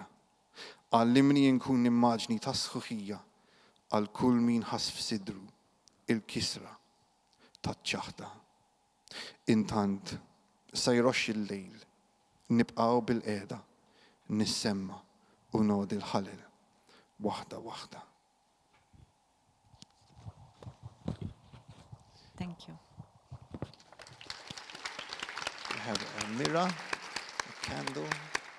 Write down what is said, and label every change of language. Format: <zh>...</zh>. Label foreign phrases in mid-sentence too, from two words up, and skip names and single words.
<mt>Għallimni nkun immaġni ta' sħuħija għal kull min ħas f'sidru il-kisra taċ-ċaħda. Intant sa jroxx il-lejl, nibqgħu bil-qiegħda, nissemma u nodi l-ħalel waħda waħda.</mt> <en>Thank you. We have a mirror, a candle.</en>